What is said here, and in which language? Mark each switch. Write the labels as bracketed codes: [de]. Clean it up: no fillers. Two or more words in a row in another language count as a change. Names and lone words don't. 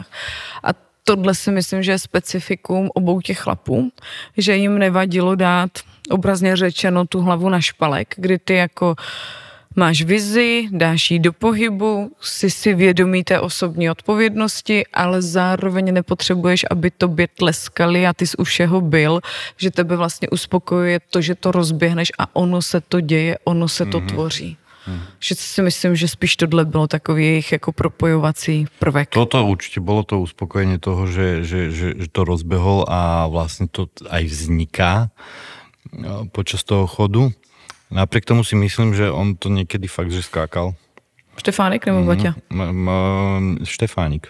[cs] A tohle si myslím, že je specifikum obou těch chlapů, že jim nevadilo dát obrazně řečeno tu hlavu na špalek, kdy ty jako máš vizi, dáš jí do pohybu, jsi vědomý té osobní odpovědnosti, ale zároveň nepotřebuješ, aby tobě tleskali a ty jsi u všeho byl, že tebe vlastně uspokojuje to, že to rozběhneš a ono se to děje, ono se to tvoří. Že si myslím, že spíš tohle bylo takový jejich jako propojovací prvek. [sk] Toto určite bolo to uspokojenie toho, že to rozbehol a vlastne to aj vzniká počas toho chodu. Napriek tomu si myslím, že on to niekedy fakt, že skákal. [cs] Štefánik nebo Baťa? Štefánik.